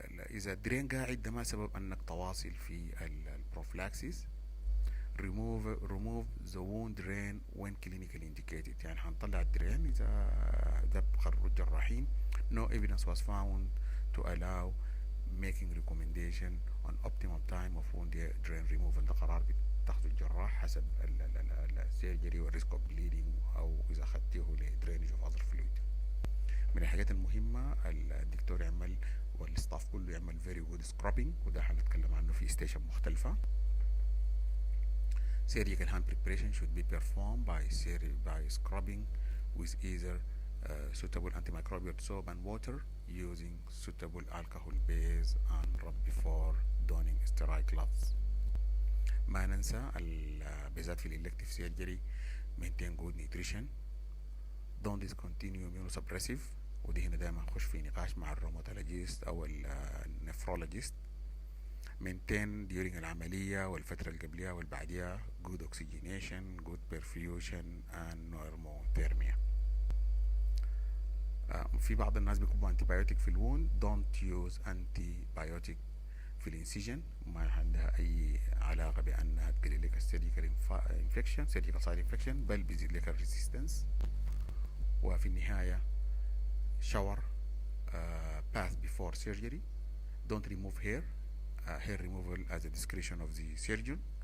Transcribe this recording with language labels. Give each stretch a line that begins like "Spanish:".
Arabic: إذا الدرين قاعد ده ما سبب أنك تواصل في البروفلاكسيس.
English: remove the wound drain when clinically indicated.
Arabic: يعني هنطلع الدرين إذا ده بقرروا الجراحين.
English: No evidence was found to allow making recommendation on optimum time of wound drain removal.
Arabic: ده قرار بتاخده الجراح حسب السيرجري والريسك اوف بليدنج او اذا اخدتيه لدرينج اوف اذر فلويد. من الحاجات المهمه الدكتور يعمل والستاف كله يعمل فيري جود سكرابينج، وده هنتكلم عنه في ستيشن مختلفه.
English: Surgical hand preparation should be performed by scrubbing with either suitable antimicrobial soap and water using suitable alcohol base and rub before donning sterile gloves.
Arabic: ما ننسى بالذات في
English: الإلكتيف surgery maintain good nutrition. don't discontinue immunosuppressive،
Arabic: ودي هنا دايما نخش في نقاش مع الروماتولوجيست أو النفرولوجيست.
English: maintain during
Arabic: العملية والفترة اللي قبلها والبعديها
English: good oxygenation, good perfusion and normothermia.
Arabic: في بعض الناس بيكونوا antibiotic في الوند.
English: don't use antibiotic
Arabic: في الانسجن، ما عندها اي علاقة بانها تقلل لك السيرجيكال انفكشن سيرجيكال سايد انفكشن، بل بيزيد لك الريزيستنس. وفي النهاية
English: shower bath before surgery. don't remove hair. hair removal as a discretion of the surgeon.